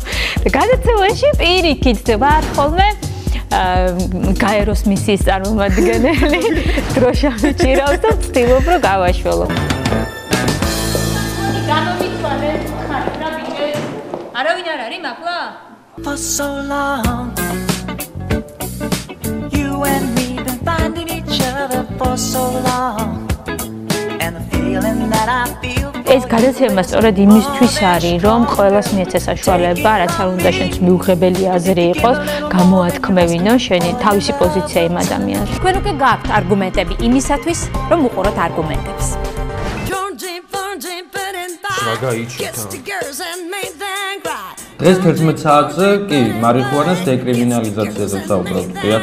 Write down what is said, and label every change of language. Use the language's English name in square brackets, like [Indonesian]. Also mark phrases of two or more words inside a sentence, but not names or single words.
[Georgian] და გადაცემაში პირიქით ვარ ხოლმე გაეროს მისიის წარმომადგენელი, დროშა მიჭირავს და ვცდილობ, რომ გავაშველო. არავინ არ არის მაქლა? [English] For so long you and me been finding each other for so long and the feeling that I feel [Georgian] ეს გადაცემა სწორედ იმისთვის არის, რომ ყველას მიეცეს საშუალება, რაც არ უნდა შენს მიუღებელი აზრი იყოს, გამოათქმევინო შენი თავისი პოზიცია იმ ადამიანს. თქვენ უკვე გაქვთ არგუმენტები იმისათვის, რომ უყუროთ არგუმენტებს. დღეს 11 საათზე კი მარიხუანას დეკრიმინალიზაციაზე ვსაუბრობთ, დიახ.